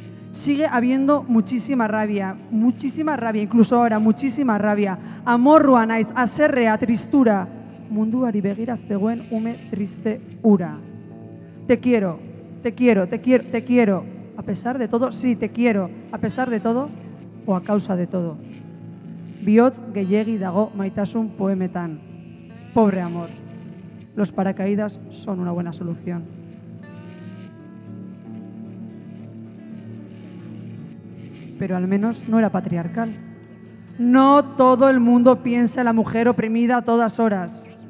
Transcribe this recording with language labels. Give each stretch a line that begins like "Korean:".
Spanish: Sigue habiendo muchísima rabia.
Basque: Amorrua naiz, haserrea, tristura. Munduari begira zegoen ume triste ura.
Spanish: Te quiero, a pesar de todo, sí, te quiero, a pesar de todo o a causa de todo.
Basque: Bihotz gehiegi dago maitasun poemetan.
Spanish: Pobre amor, los paracaídas son una buena solución. Pero al menos no era patriarcal. No todo el mundo piensa en la mujer oprimida a todas horas.